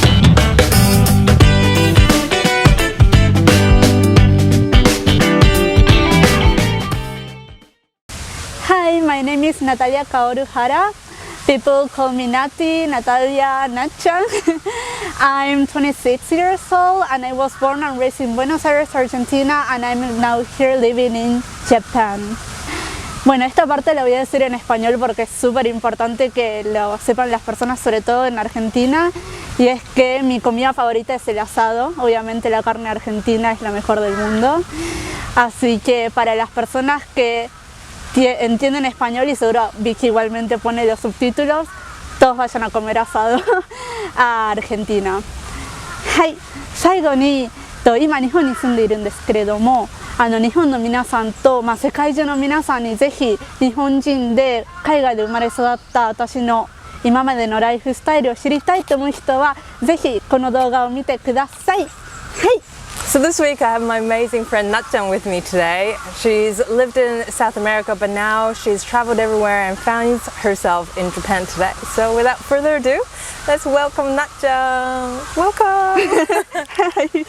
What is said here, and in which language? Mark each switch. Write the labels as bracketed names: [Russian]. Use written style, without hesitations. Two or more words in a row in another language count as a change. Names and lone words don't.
[English] Hi, my name is Natalia Kaoru. People call me Nati, Natalia, Natchan. I'm 26 years old and I was born and raised in Buenos Aires, Argentina, and I'm now here living in Japan. [Spanish] Bueno, esta parte la voy a decir en español porque es súper importante que lo sepan las personas, sobre todo en Argentina, y es que mi comida favorita es el asado. Obviamente la carne argentina es la mejor del mundo, así que para las personas que entienden español, y seguro Vicky igualmente pone los subtítulos, todos vayan a comer asado a Argentina. [Japanese] はい、最後に今日本に住んでいるんですけれども、日本の皆さんと、世界中の皆さんにぜひ日本人で海外で生まれ育った私の今までのライフスタイルを知りたいと思う人はぜひこの動画を見てください。はい。 [English] So this week I have my amazing friend Natchan with me today. She's lived in South America, but now she's traveled everywhere and finds herself in Japan today. So without further ado, let's welcome Natchan. Welcome! Hi.